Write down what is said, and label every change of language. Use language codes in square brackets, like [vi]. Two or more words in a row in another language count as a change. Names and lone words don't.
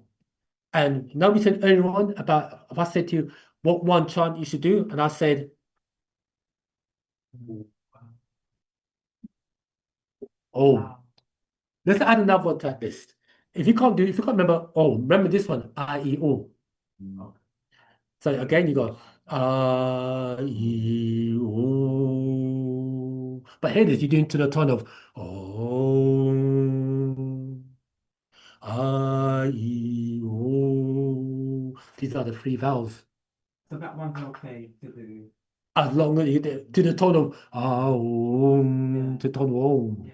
[en] And now we said earlier on about, if I said to you, what one chant you should do, and I said, oh, let's add another one to that list. If you can't remember, remember this one, I, E, O. So again, you go, I, E, O. But here it is, you're doing to the tone of, oh, I, E, O. These are the 3 vowels. So that one's okay to do. As long as you do the tone of to tone of om.